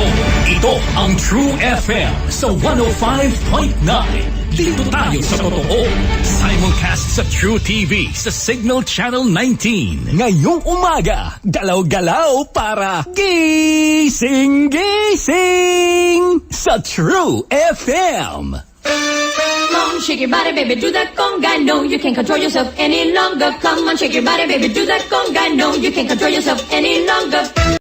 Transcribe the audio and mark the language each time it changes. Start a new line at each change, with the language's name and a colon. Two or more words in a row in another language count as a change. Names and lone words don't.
Filipino: Ito ang True FM sa 105.9. Dito tayo sa totoo. Simulcast sa True TV sa Signal Channel 19. Ngayong umaga, galaw-galaw para gising-gising sa True FM.
English: Come on, shake your body, baby, do that conga. No, you can't control yourself any longer. Come on, shake your body, baby, do that conga. No, you can't control yourself any longer.